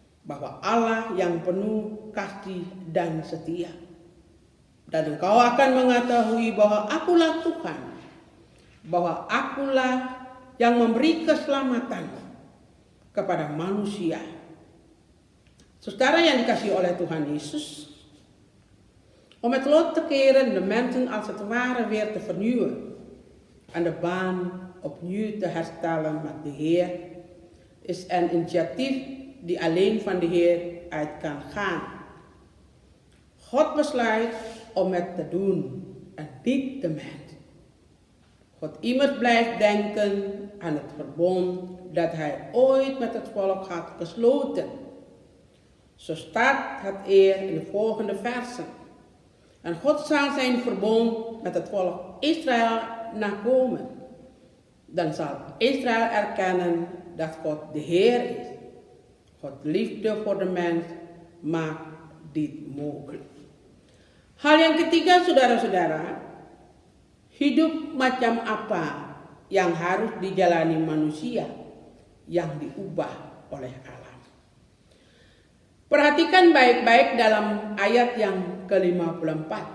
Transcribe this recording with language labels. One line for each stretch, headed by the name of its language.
Indonesian: bahwa Allah yang penuh kasih dan setia. Dan engkau akan mengetahui bahwa akulah Tuhan, bahwa akulah yang memberi keselamatan kepada manusia. Saudara yang dikasihi oleh Tuhan Yesus,
Dutch: om het lot te keren de mensen als het ware weer te vernieuwen en de baan opnieuw te herstellen met de Heer, is een initiatief die alleen van de Heer uit kan gaan. God besluit om het te doen en niet de mens. God immers blijft denken aan het verbond dat hij ooit met het volk had gesloten. Zo staat het in de volgende versen. En God zal zijn verbond met het volk Israël nakomen. Dan zal Israël erkennen dat God de Heer is. Gods liefde voor de mens maakt dit mogelijk.
Indonesian: Hal yang ketiga, saudara-saudara, hidup macam apa yang harus dijalani manusia yang diubah oleh Allah. Perhatikan baik-baik dalam ayat yang ke-54.